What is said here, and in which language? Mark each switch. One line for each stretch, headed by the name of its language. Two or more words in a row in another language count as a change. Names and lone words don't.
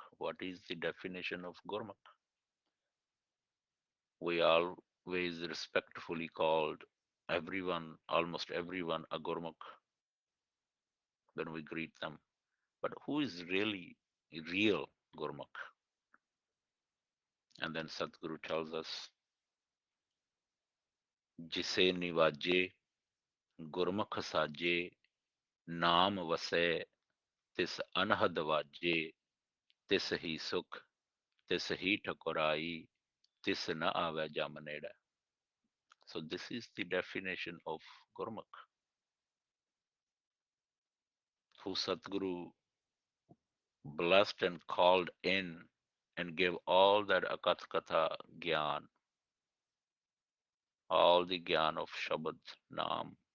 English: What is the definition of Gurmukh? We always respectfully called everyone, almost everyone, a Gurmukh when we greet them. But who is really real Gurmukh? And then Satguru tells us,
Punjabi: ਜਿਸੇ ਨਿਵਾਜੇ ਗੁਰਮੁਖਿ ਸਾਜੇ ਨਾਮੁ ਵਸੈ, ਤਿਸੁ ਅਨਹਦ ਵਾਜੇ ਤਿਸ ਹੀ ਸੁਖੁ ਤਿਸ ਹੀ ਠਕੁਰਾਈ ਤਿਸੁ ਨ ਆਵੈ ਜਮੁ ਨੇੜਾ.
English: So this is the definition of Gurmukh, who Satguru blessed and called in and gave all that
Punjabi: ਅਕਥ ਕਥਾ ਗਿਆਨ,
English: all the Gyan of
Punjabi: ਸ਼ਬਦ ਨਾਮ.